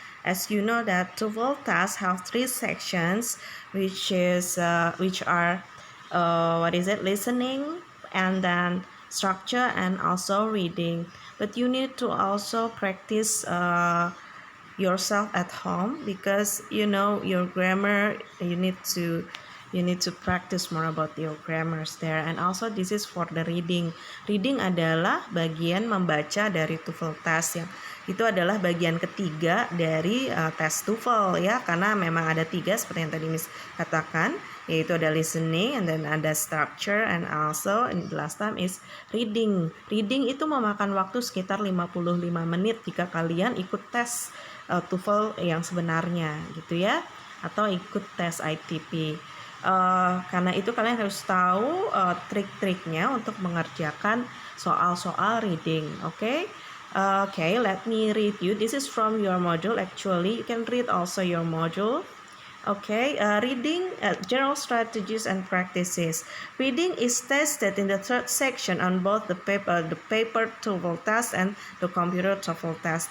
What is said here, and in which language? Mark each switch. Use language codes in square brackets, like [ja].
[en] As you know that TOEFL tasks have three sections which are listening and then structure and also reading, but you need to also practice yourself at home because you know your grammar. You need to practice more about your grammars there. And also this is for the reading [id] adalah bagian membaca dari TOEFL test, yang itu adalah bagian ketiga dari tes TOEFL ya, karena memang ada tiga seperti yang tadi Miss katakan, yaitu ada [en] listening and then [id] ada [en] structure and also and the last time is reading [id] itu memakan waktu sekitar 55 menit jika kalian ikut tes TOEFL yang sebenarnya gitu ya, atau ikut tes ITP. Karena itu kalian harus tahu trik-triknya untuk mengerjakan soal-soal reading. [en] Okay, let me read you. This is from your module. Actually, you can read also your module. Reading general strategies and practices. Reading is tested in the third section on both the paper TOEFL test and the computer TOEFL test.